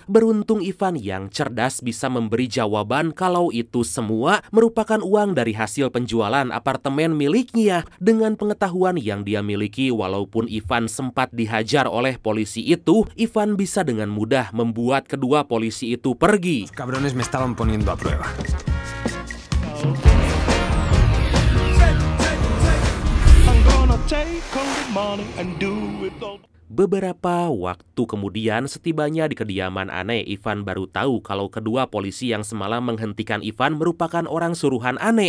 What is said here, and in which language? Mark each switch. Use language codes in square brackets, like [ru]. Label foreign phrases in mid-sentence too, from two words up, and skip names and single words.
[id] Beruntung Ivan yang cerdas bisa memberi jawaban kalau itu semua merupakan uang dari hasil penjualan apartemen miliknya. Dengan pengetahuan yang dia miliki, walaupun Ivan sempat dihajar oleh polisi itu, Ivan bisa dengan mudah membuat kedua polisi itu pergi. [es] Los cabrones me estaban poniendo a prueba. [id] Beberapa waktu kemudian, setibanya di kediaman Ane, Ivan baru tahu kalau kedua polisi yang semalam menghentikan Ivan merupakan orang suruhan Ane.